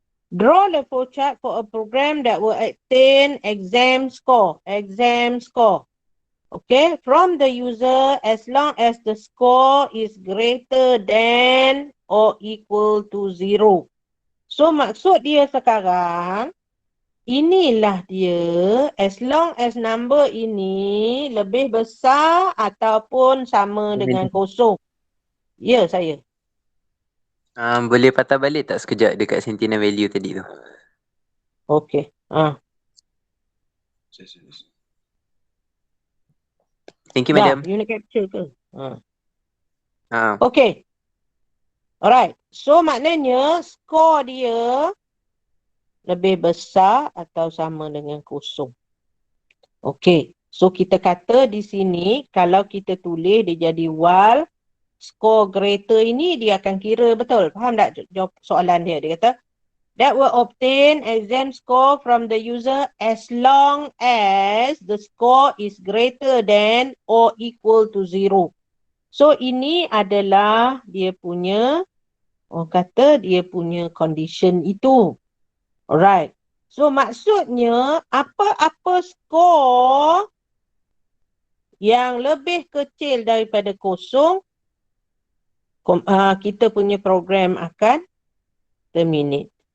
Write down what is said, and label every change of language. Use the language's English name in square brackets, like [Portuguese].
[English] Draw the flowchart for a program that will attain exam score. Exam score. Okay. From the user as long as the score is greater than or equal to 0. [Malay] So maksud dia sekarang, inilah dia [English] as long as [Malay] number ini lebih besar ataupun sama dengan kosong. Ya, saya. Boleh patah balik tak sekejap dekat sentinel value tadi tu? Okey. [English] Thank you, [Malay] Dah, [English] madam. [Malay] you nak capture ke? Ah, [English] Okey. Alright. [Malay] So maknanya skor dia lebih besar atau sama dengan kosong. Okey. So kita kata di sini kalau kita tulis dia jadi [English] while score greater [Malay] ini dia akan kira betul. Faham tak jawab soalan dia? Dia kata [English] that will obtain exam score from the user as long as the score is greater than or equal to 0. [Malay] So ini adalah dia punya, orang kata dia punya condition itu. [English] Alright. [Malay] So maksudnya apa-apa skor yang lebih kecil daripada kosong, kita punya program akan terminate.